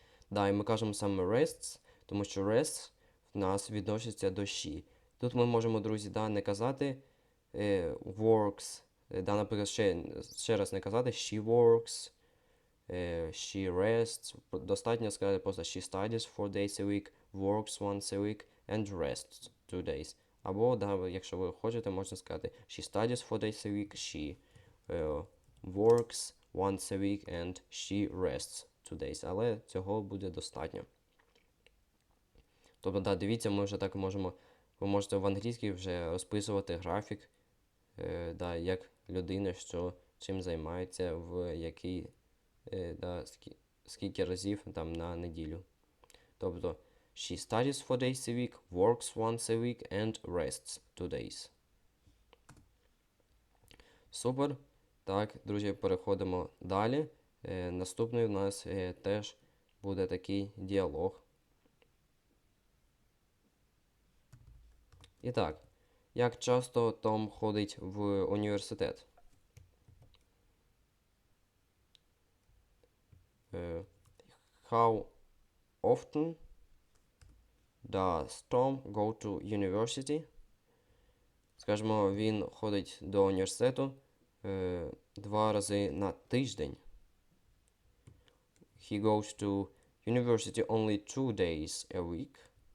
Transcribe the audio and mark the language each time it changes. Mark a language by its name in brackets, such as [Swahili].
[Ukrainian] Да, і ми кажемо саме rests, тому що rests в нас відноситься до she. Тут ми можемо, друзі, да, не казати works, да, наприклад, ще раз не казати [English] she works, she rests. [Ukrainian] Достатньо сказати просто [English] she studies 4 days a week, works once a week and rests 2 days. [Ukrainian] Або, да, якщо ви хочете, можна сказати [English] she studies 4 days a week, she works once a week and she rests 2 days. [Ukrainian] Але цього буде достатньо. Тобто, да, дивіться, ми вже так можемо, ви можете в англійській вже розписувати графік, да, як людина, що чим займається, в який, да, скільки разів там на неділю. [English] Тобто, she studies 4 days a week, works once a week and rests 2 days. [Ukrainian] Супер. Так, друзі, переходимо далі. Наступний у нас теж буде такий діалог. І так, як часто Том ходить в університет? [English] How often does Tom go to university? [Ukrainian] Скажімо, він ходить до університету 2 рази на тиждень. [English] He goes to university only 2 days a week.